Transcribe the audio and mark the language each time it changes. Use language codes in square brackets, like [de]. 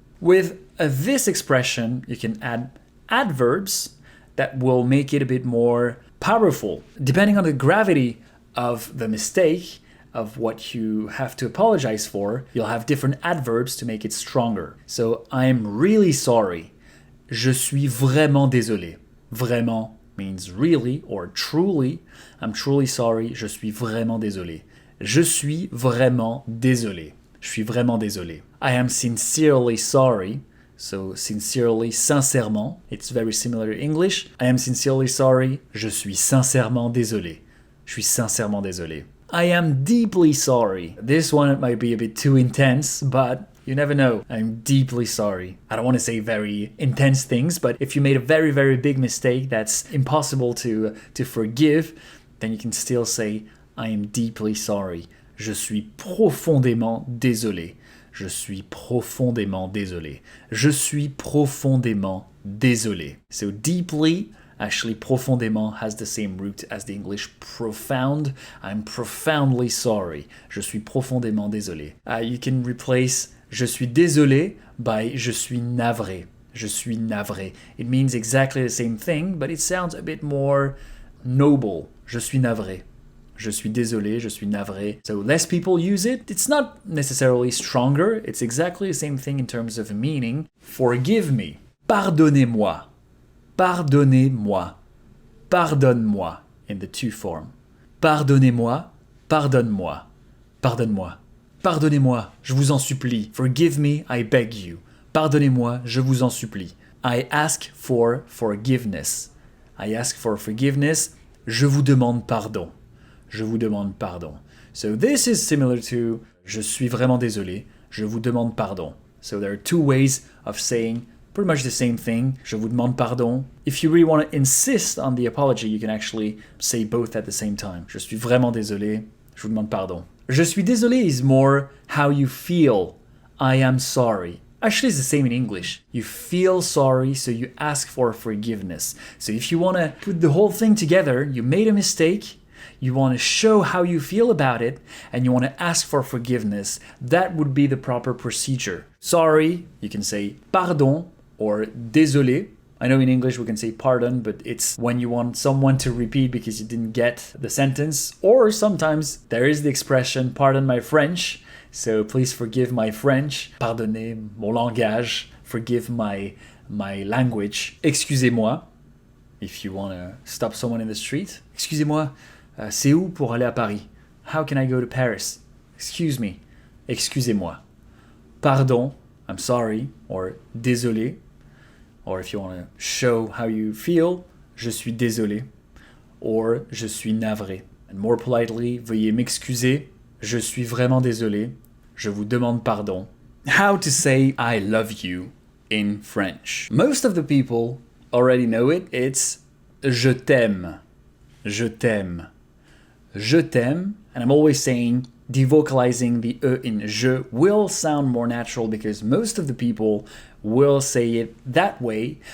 [en] With this expression, you can add adverbs that will make it a bit more powerful. Depending on the gravity of the mistake, of what you have to apologize for, you'll have different adverbs to make it stronger. So, I'm really sorry. [fr] Je suis vraiment désolé. [en] Vraiment means really or truly. I'm truly sorry. [fr] Je suis vraiment désolé. Je suis vraiment désolé. Je suis vraiment désolé. [en] I am sincerely sorry. So sincerely, sincèrement. It's very similar to English. I am sincerely sorry. [fr] Je suis sincèrement désolé. Je suis sincèrement désolé. [en] I am deeply sorry. This one might be a bit too intense, but you never know. I'm deeply sorry. I don't want to say very intense things, but if you made a very, very big mistake that's impossible to forgive, then you can still say, I am deeply sorry. [fr] Je suis profondément désolé. Je suis profondément désolé. Je suis profondément désolé. [en] So deeply, actually profondément has the same root as the English profound. I'm profoundly sorry. [fr] Je suis profondément désolé. [en] You can replace [fr] je suis désolé [en] by [fr] je suis navré. Je suis navré. [en] It means exactly the same thing, but it sounds a bit more noble. [fr] Je suis navré. Je suis désolé, je suis navré. [en] So less people use it. It's not necessarily stronger. It's exactly the same thing in terms of meaning. Forgive me. [fr] Pardonnez-moi. Pardonnez-moi. Pardonne-moi [en] in the to form. [fr] Pardonnez-moi. Pardonne-moi. Pardonne-moi. Pardonnez-moi, je vous en supplie. [en] Forgive me, I beg you. [fr] Pardonnez-moi, je vous en supplie. [en] I ask for forgiveness. I ask for forgiveness. [fr] Je vous demande pardon. Je vous demande pardon. [en] So this is similar to [fr] je suis vraiment désolé. Je vous demande pardon. [en] So there are two ways of saying pretty much the same thing. [fr] Je vous demande pardon. [en] If you really want to insist on the apology, you can actually say both at the same time. [fr] Je suis vraiment désolé. Je vous demande pardon. Je suis désolé [en] is more how you feel. I am sorry. Actually, it's the same in English. You feel sorry, so you ask for forgiveness. So if you want to put the whole thing together, you made a mistake, you want to show how you feel about it, and you want to ask for forgiveness, that would be the proper procedure. Sorry, you can say pardon or désolé. I know in English we can say pardon, but it's when you want someone to repeat because you didn't get the sentence. Or sometimes there is the expression, pardon my French, so please forgive my French. [fr] Pardonnez mon langage, [en] forgive my language. [fr] Excusez-moi, [en] if you want to stop someone in the street. [fr] Excusez-moi, c'est où pour aller à Paris? [en] How can I go to Paris? Excuse me, [fr] excusez-moi. [en] Pardon, I'm sorry, or désolé. Or if you want to show how you feel, [fr] je suis désolé, [en] or [fr] je suis navré. [en] And more politely, [fr] veuillez m'excuser, je suis vraiment désolé, je vous demande pardon. [en] How to say I love you in French. Most of the people already know it. It's [fr] je t'aime, je t'aime, je t'aime. [en] And I'm always saying devocalizing the e in je will sound more natural because most of the people will say it that way.